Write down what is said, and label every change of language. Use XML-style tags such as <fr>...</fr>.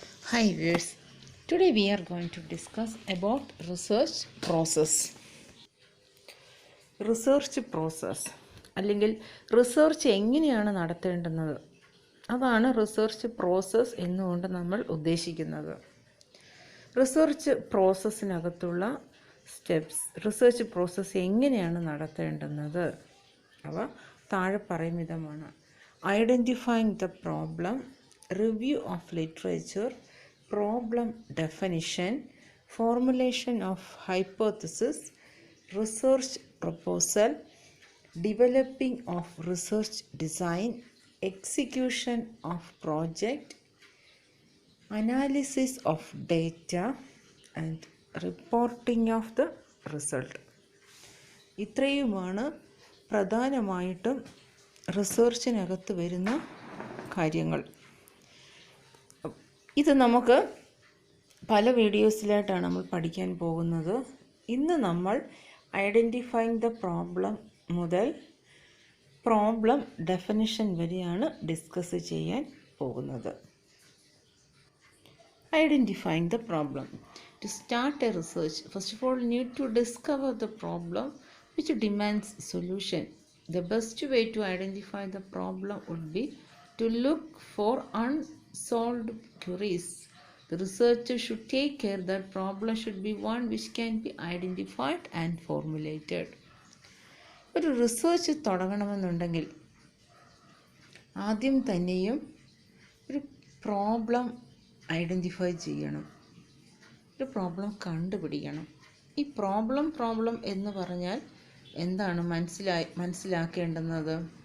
<en>Hi viewers, today we are going to discuss about research process.</en> <ml>Research process അല്ലെങ്കിൽ research എങ്ങനെയാണ് നടത്തേണ്ടുന്നത്, അതാണ് research process എന്നുകൊണ്ട് നമ്മൾ ഉദ്ദേശിക്കുന്നത്. റിസർച്ച് പ്രോസസ്സിനകത്തുള്ള സ്റ്റെപ്സ്, റിസർച്ച് പ്രോസസ്സ് എങ്ങനെയാണ് നടത്തേണ്ടുന്നത് അവ താഴെ പറയും വിധമാണ്.</ml> <en>Identifying the problem, review of literature, problem definition, formulation of hypothesis, research proposal, developing of research design, execution of project, analysis of data and reporting of the result.</en> <ml>ഇത്രയുമാണ് പ്രധാനമായിട്ടും റിസർച്ചിനകത്ത് വരുന്ന കാര്യങ്ങൾ. ഇത് നമുക്ക് പല വീഡിയോസിലായിട്ടാണ് നമ്മൾ പഠിക്കാൻ പോകുന്നത്. ഇന്ന് നമ്മൾ ഐഡൻറ്റിഫൈങ് ദ പ്രോബ്ലം മുതൽ പ്രോബ്ലം ഡെഫിനിഷൻ വരെയാണ് ഡിസ്കസ് ചെയ്യാൻ പോകുന്നത്.</ml> <en>Identifying the problem. To start a research, first of all, need to discover the problem which demands solution. The best way to identify the problem would be to look for unsolved queries. The researcher should take care that problem should be one which can be identified and formulated.</en> <ml>ഒരു research തുടങ്ങണമെന്നുണ്ടെങ്കിൽ ആദ്യം തന്നെയും ഒരു problem identify ചെയ്യണം, ഒരു problem കണ്ടുപിടിക്കണം. ഈ problem എന്ന് പറഞ്ഞാൽ എന്താണ് മനസ്സിലാക്കേണ്ടുന്നത്?</ml>